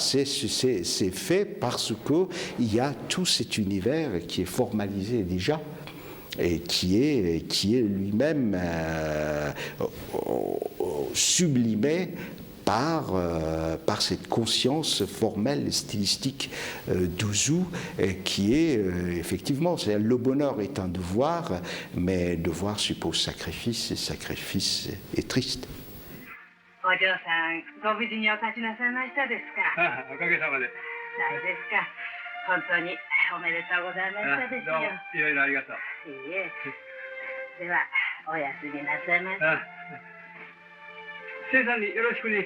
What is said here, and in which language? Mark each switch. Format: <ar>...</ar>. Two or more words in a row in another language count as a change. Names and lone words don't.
<fr>C'est fait parce qu'il y a tout cet univers qui est formalisé déjà, et qui est lui-même sublimé par cette conscience formelle et stylistique d'Ouzou, qui est effectivement, le bonheur est un devoir, mais devoir suppose sacrifice, et sacrifice est triste.</fr> <ja>お嬢さん、ご無事にお立ちなさいましたですか。ああ、おかげさまで。大ですか。本当におめでとうございましたですよ。どうもいろいろありがとう。いいえ。では、おやすみなさいませ。生さんによろしくね。</ja>